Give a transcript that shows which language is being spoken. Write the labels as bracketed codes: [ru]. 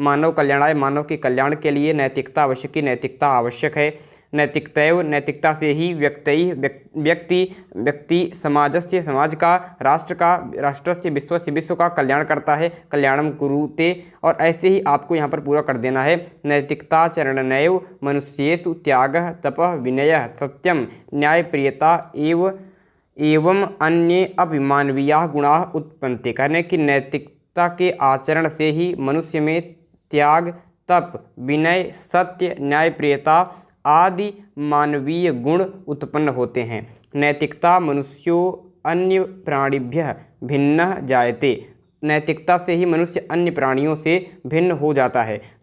[sa] मानव कल्याणाय, [hi] मानव के कल्याण के लिए [sa] नैतिकता आवश्यकी, [hi] नैतिकता आवश्यक है। [sa] नैतिकतैव, [hi] नैतिकता से ही [sa] व्यक्तैः [hi] व्यक्ति [sa] समाजस्य, [hi] समाज का, राष्ट्र का, [sa] राष्ट्रस्य, विश्वस्य, [hi] विश्व का कल्याण करता है। [sa] कल्याणम कुरुते। [hi] और ऐसे ही आपको यहाँ पर पूरा कर देना है। [sa] नैतिकता चरणनैव मनुष्येषु त्यागः तपः विनयः सत्यम न्यायप्रियता एवं अन्ये अभिमानवीयाः गुणाः उत्पन्नते। [hi] कहने की नैतिकता के आचरण से ही मनुष्य में त्याग, तप, विनय, सत्य, न्यायप्रियता आदि मानवीय गुण उत्पन्न होते हैं। [sa] नैतिकता मनुष्यो अन्य प्राणिभ्यः भिन्नः जायते। [hi] नैतिकता से ही मनुष्य अन्य प्राणियों से भिन्न हो जाता है।